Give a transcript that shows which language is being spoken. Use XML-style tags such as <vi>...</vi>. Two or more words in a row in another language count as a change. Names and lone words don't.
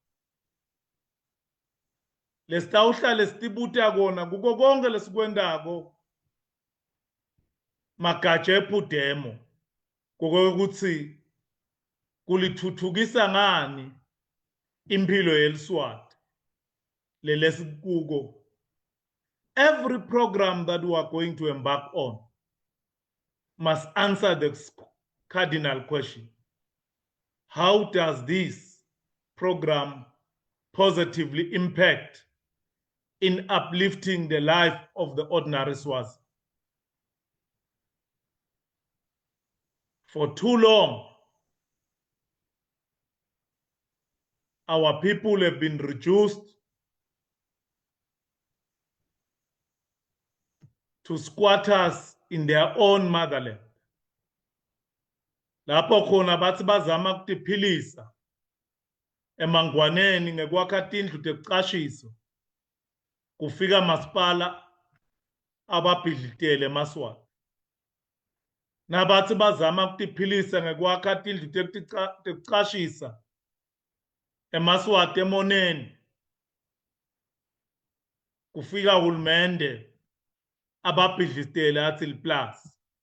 <ss>lesitawuhlale sitibuta kona kuko konke lesikwentako magatsha ephudemo kokukuthi kulithuthukisa ngani impilo yeliswati lelesikuko.</ss> <en>Every program that we are going to embark on must answer the cardinal question: how does this program positively impact in uplifting the life of the ordinary Swazi? For too long, our people have been reduced to squatters in their own motherland.</en> <ss>Lapho khona bathi bazama kutiphilisa emangwaneni ngekwakha tindlu tekucashiso kufika masipala ababhidlitele emaswati nabathi bazama kutiphilisa ngekwakha tindlu tekucashisa emaswati emoneni kufika hulumende ababhidlitele athi liplasi</ss>